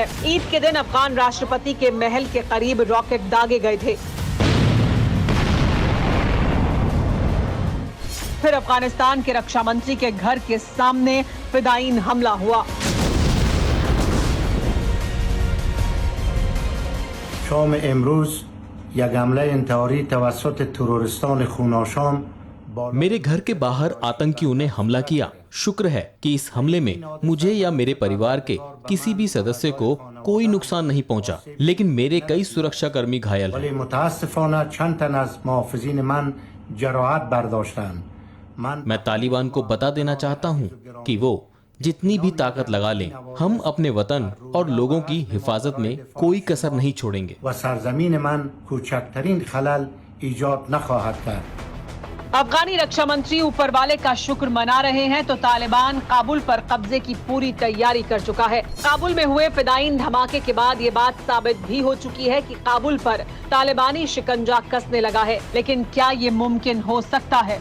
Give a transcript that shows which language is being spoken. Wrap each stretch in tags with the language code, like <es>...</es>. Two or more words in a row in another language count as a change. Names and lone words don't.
<hi>ईद के दिन अफगान राष्ट्रपति के महल के करीब रॉकेट दागे गए थे। फिर अफगानिस्तान के रक्षा मंत्री के घर के सामने फिदायीन हमला हुआ।</hi> <fa>شام امروز یک حمله انتحاری توسط تروریستان خوناشام</fa> <hi>मेरे घर के बाहर आतंकियों ने हमला किया। शुक्र है कि इस हमले में मुझे या मेरे परिवार के किसी भी सदस्य को कोई नुकसान नहीं पहुंचा, लेकिन मेरे कई सुरक्षा कर्मी घायल हैं।</hi> <fa>متاسفانه چند تن از محافظین من جراحت برداشتند.</fa> <hi>मैं तालिबान को बता देना चाहता हूं कि वो जितनी भी ताकत लगा लें, हम अपने वतन और लोगों की हिफाजत में कोई कसर नहीं छोड़ेंगे।</hi> <fa>و سرزمین من کوچکترین خلل ایجاد نخواهد کرد.</fa> <hi>अफगानी रक्षा मंत्री ऊपर वाले का शुक्र मना रहे हैं तो तालिबान काबुल पर कब्जे की पूरी तैयारी कर चुका है। काबुल में हुए फिदायीन धमाके के बाद ये बात साबित भी हो चुकी है कि काबुल पर तालिबानी शिकंजा कसने लगा है। लेकिन क्या ये मुमकिन हो सकता है?</hi>